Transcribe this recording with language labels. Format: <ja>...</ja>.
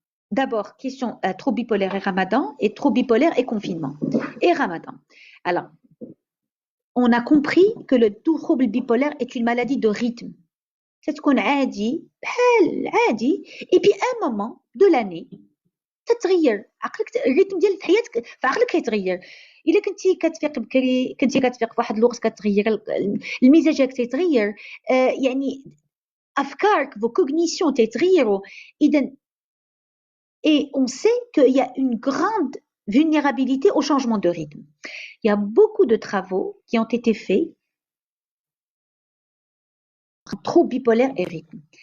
<fr>D'abord, question trouble bipolaire et ramadan, et trouble bipolaire et confinement. Et ramadan. Alors, on a compris que le trouble bipolaire est une maladie de rythme. C'est ce qu'on a dit, et puis à un moment de l'année,</fr> <ar>تتغير عقلك الريتم ديال حياتك فعقلك كيتغير. الا كنتي كتفيق بكري كنتي كتفيق في واحد الوقت كتغير المزاج ديالك تيتغير يعني افكارك</ar> <fr>vos cognitions</fr> <ar>تيتغيروا.</ar> <fr>اذا et on sait qu'il y a une grande vulnérabilité au changement de rythme. Il y a beaucoup de travaux qui ont été faits entre trouble bipolaire et rythme.</fr>